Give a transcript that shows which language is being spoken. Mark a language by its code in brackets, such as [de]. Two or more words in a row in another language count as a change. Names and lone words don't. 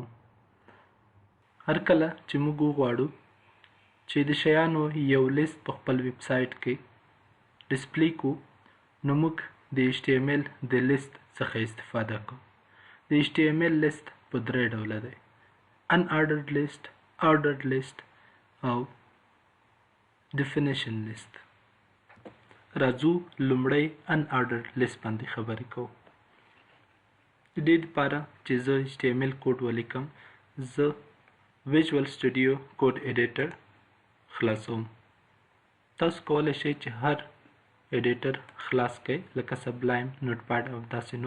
[ps] هر کله چې موږ وغواړو چې د شیانو یو لیست په خپل ویب سایټ کې ډسپلی کو، نو موږ د HTML د لیست څخه استفاده کوو. د HTML لیست په درې ډوله دی: [en] unordered list, ordered list او definition list. [ps] راځو لومړی [en] unordered list [ps] باندې خبرې کوو. د دې لپاره چې زه HTML کوډ ولیکم، زه ویژوال سټوډیو کوډ ایډیټر خلاصوم. تاسو کولی شئ چې هر ایډیټر خلاص کړئ، لکه سبلایم، نوټ پیډ او داسې نور.